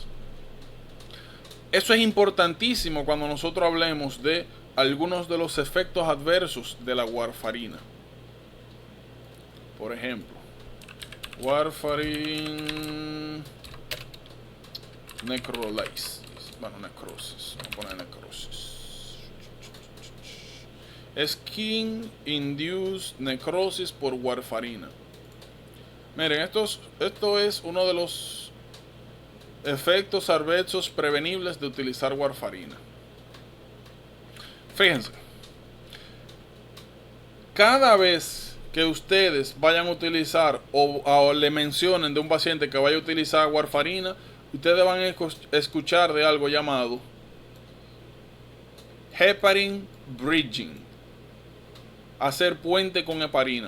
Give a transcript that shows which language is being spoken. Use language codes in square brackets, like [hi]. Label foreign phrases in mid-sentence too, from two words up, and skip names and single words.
[es] Eso es importantísimo cuando nosotros hablemos de algunos de los efectos adversos de la warfarina. Por ejemplo, [en] warfarin necrolysis. [es] Bueno, necrosis. Vamos a poner necrosis. [en] Skin-induced necrosis [es] por warfarina. Miren, esto es uno de los efectos adversos prevenibles de utilizar warfarina. Fíjense, cada vez que ustedes vayan a utilizar o le mencionen de un paciente que vaya a utilizar warfarina, ustedes van a escuchar de algo llamado [en] heparin bridging, [es] hacer puente con heparina.